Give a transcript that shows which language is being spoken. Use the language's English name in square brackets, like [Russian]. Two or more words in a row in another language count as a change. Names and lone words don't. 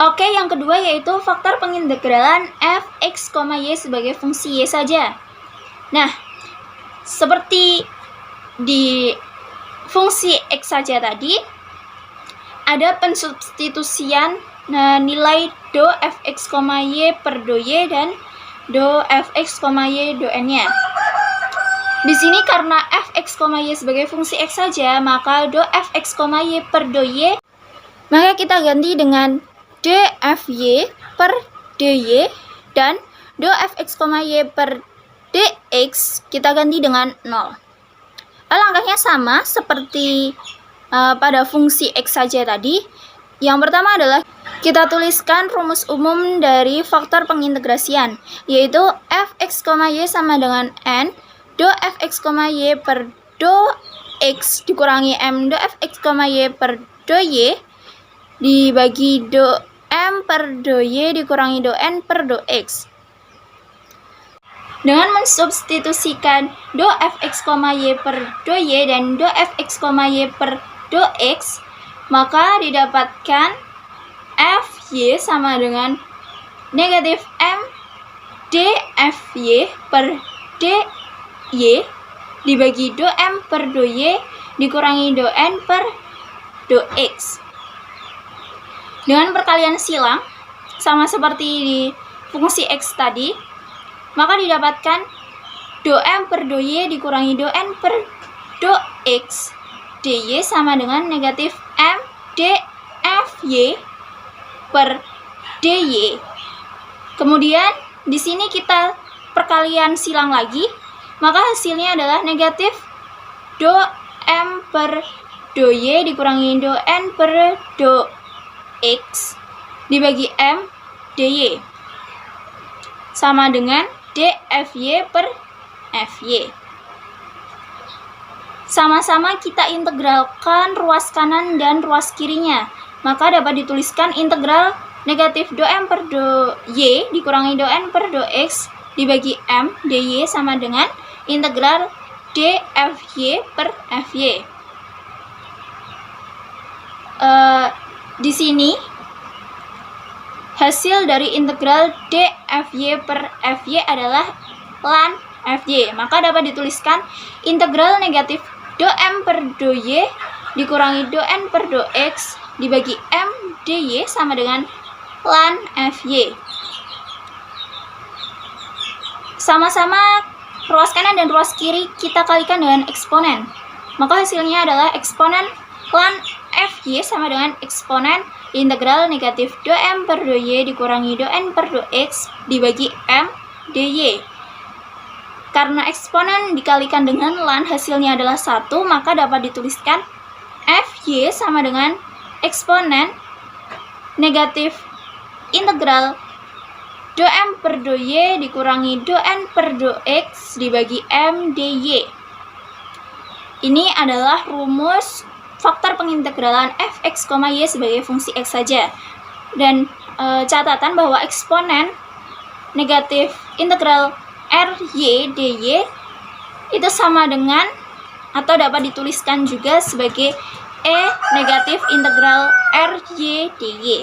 [Indonesian] Oke, yang kedua yaitu faktor pengintegralan fx, y sebagai fungsi y saja. Nah, seperti di fungsi x saja tadi, ada pensubstitusian nilai do fx, y per do y dan do fx, y do n-nya. Di sini karena fx, y sebagai fungsi x saja, maka do fx, y per do y maka kita ganti dengan dfy per dy, dan do fx, y per dx kita ganti dengan 0. Langkahnya sama seperti pada fungsi x saja tadi. Yang pertama adalah kita tuliskan rumus umum dari faktor pengintegrasian, yaitu fx, y sama dengan n do fx, y per do x dikurangi m do fx, y per do y dibagi do M per do Y dikurangi do N per do X. Dengan mensubstitusikan do fx, y per do y dan do fx, y per do x, maka didapatkan fy sama dengan negatif m dfy per dy dibagi do m per do y dikurangi do n per do x. Dengan perkalian silang, sama seperti di fungsi x tadi, maka didapatkan do m per do y dikurangi do n per do x dy sama dengan negatif m dfy per dy. Kemudian di sini kita perkalian silang lagi, maka hasilnya adalah negatif do m per do y dikurangi do n per do x dibagi m dy sama dengan dfy per fy. Sama-sama kita integralkan ruas kanan dan ruas kirinya, maka dapat dituliskan integral negatif do m per do y dikurangi do n per do x dibagi m dy sama dengan integral dfy per fy. Di sini hasil dari integral dfy per fy adalah ln fy, maka dapat dituliskan integral negatif do m per do y dikurangi do n per do x dibagi m dy sama dengan ln fy. Sama-sama ruas kanan dan ruas kiri kita kalikan dengan eksponen, maka hasilnya adalah eksponen ln fy sama dengan eksponen integral negatif do m per do y dikurangi do n per do x dibagi m dy. Karena eksponen dikalikan dengan ln hasilnya adalah 1, maka dapat dituliskan fy sama dengan eksponen negatif integral do m per do y dikurangi do n per do x dibagi m dy. Ini adalah rumus faktor pengintegralan fx, y sebagai fungsi x saja. Dan catatan bahwa eksponen negatif integral ry dy itu sama dengan atau dapat dituliskan juga sebagai e negatif integral ry dy.